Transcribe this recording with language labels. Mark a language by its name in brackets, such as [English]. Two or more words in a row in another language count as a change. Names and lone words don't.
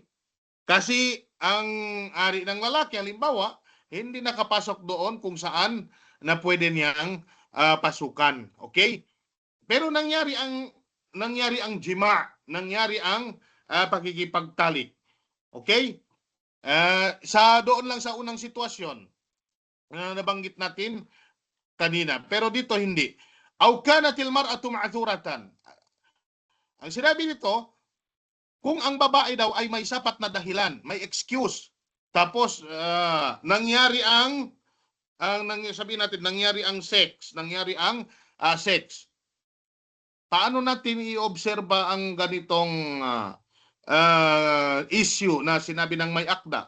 [Filipino] Kasi ang ari ng lalaki, halimbawa, hindi nakapasok doon kung saan na pwede niyang pasukan. Okay? Pero nangyari ang jima, nangyari ang pagkikipagtalik. Okay? Sa doon lang sa unang sitwasyon na nabanggit natin kanina. Pero dito hindi. [Arabic] أو كانت المرأة معذورة. [Filipino] Ang sinabi dito, kung ang babae daw ay may sapat na dahilan, may excuse, tapos nangyari ang sabihin natin, nangyari ang sex. Paano natin i-obserba ang ganitong issue na sinabi ng may akda?